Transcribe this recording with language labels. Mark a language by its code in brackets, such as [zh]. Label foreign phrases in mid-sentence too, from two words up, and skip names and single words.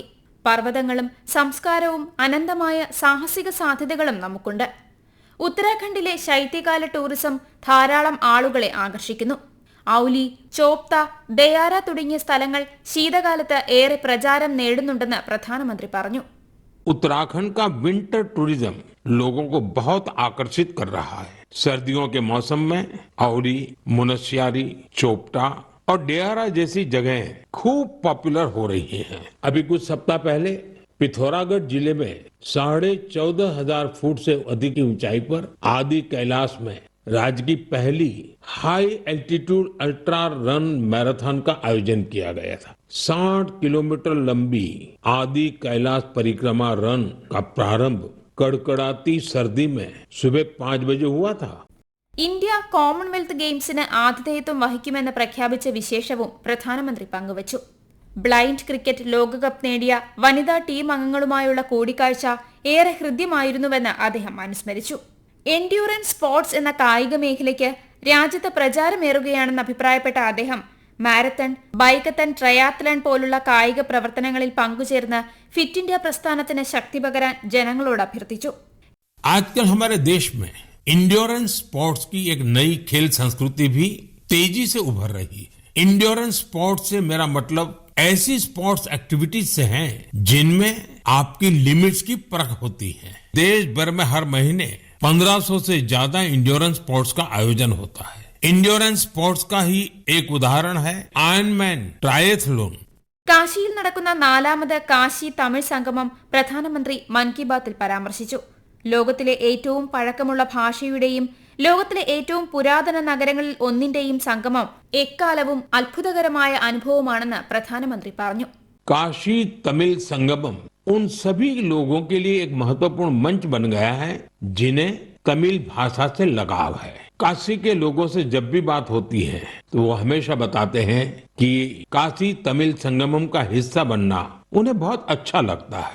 [ml] പർവ്വതങ്ങളും സംസ്കാരവും അനന്തമായ സാഹസിക സാധ്യതകളും നമുക്കുണ്ട്. ഉത്തരാഖണ്ഡിലെ ശൈത്യകാല ടൂറിസം ധാരാളം ആളുകളെ ആകർഷിക്കുന്നു. ഔലി, ചോപ്ത, ദയാര തുടങ്ങിയ സ്ഥലങ്ങൾ ശീതകാലത്ത് ഏറെ പ്രചാരം നേടുന്നുണ്ടെന്ന് പ്രധാനമന്ത്രി പറഞ്ഞു. [hi] उत्तराखंड का [en] winter tourism [hi] लोगों को बहुत आकर्षित कर रहा है। सर्दियों के मौसम में औली, मुनस्यारी, चोपटा और डेयारा जैसी जगहें खूब पॉपुलर हो रही हैं। अभी कुछ सप्ताह पहले पिथौरागढ़ जिले में 14,500 फुट से अधिक की ऊंचाई पर आदि कैलाश में राज्य की पहली [en] high altitude ultra run marathon [hi] का आयोजन किया गया था। 60 किलोमीटर लंबी आदि कैलाश परिक्रमा रन का प्रारंभ कड़कड़ाती सर्दी में सुबह 5 बजे हुआ था। [ml] ഇന്ത്യ കോമൺവെൽത്ത് ഗെയിംസിന് ആതിഥേയത്വം വഹിക്കുമെന്ന് പ്രഖ്യാപിച്ച വിശേഷവും പ്രധാനമന്ത്രി പങ്കുവച്ചു. [en] blind cricket [ml] ലോകകപ്പ് നേടിയ വനിതാ ടീം അംഗങ്ങളുമായുള്ള കൂടിക്കാഴ്ച ഏറെ ഹൃദ്യമായിരുന്നുവെന്ന് അദ്ദേഹം അനുസ്മരിച്ചു. [en] endurance sports [ml] എന്ന കായിക മേഖലയ്ക്ക് രാജ്യത്ത് പ്രചാരമേറുകയാണെന്ന് അഭിപ്രായപ്പെട്ട അദ്ദേഹം മാരത്തൺ, ബൈക്കത്തൺ, ട്രയാത്ലൺ പോലുള്ള കായിക പ്രവർത്തനങ്ങളിൽ പങ്കുചേർന്ന് ഫിറ്റ് ഇന്ത്യ പ്രസ്ഥാനത്തിന് ശക്തി പകരാൻ ജനങ്ങളോട് അഭ്യർത്ഥിച്ചു. [hi] आजकल हमारे देश में [en] endurance sports [hi] की एक नई खेल संस्कृति भी तेजी से उभर रही है। [en] endurance sports [hi] से मेरा मतलब ऐसी [en] sports activities [hi] से है जिनमें आपकी लिमिट्स की परख होती है। देश भर में हर महीने 1500 से ज्यादा [en] endurance sports [hi] का आयोजन होता है। [en] endurance sports [hi] का ही एक उदाहरण है आयरनमैन ट्रायथलॉन। [ml] കാശിയിൽ നടക്കുന്ന 4ാമത് കാശി തമിഴ് സംഗമം പ്രധാനമന്ത്രി മൻ കി ബാത്തിൽ പരാമർശിച്ചു. ലോകത്തിലെ ഏറ്റവും പഴക്കമുള്ള ഭാഷയുടെയും ലോകത്തിലെ ഏറ്റവും പുരാതന നഗരങ്ങളിൽ ഒന്നിന്റെയും സംഗമം എക്കാലവും അത്ഭുതകരമായ അനുഭവമാണെന്ന് പ്രധാനമന്ത്രി പറഞ്ഞു. [hi] काशी तमिल संगमम उन सभी लोगों के लिए एक महत्वपूर्ण मंच बन गया है जिन्हें तमिल भाषा से लगाव है। काशी के लोगों से जब भी बात होती है तो वो हमेशा बताते हैं कि काशी तमिल संगमम का हिस्सा बनना उन्हें बहुत अच्छा लगता है।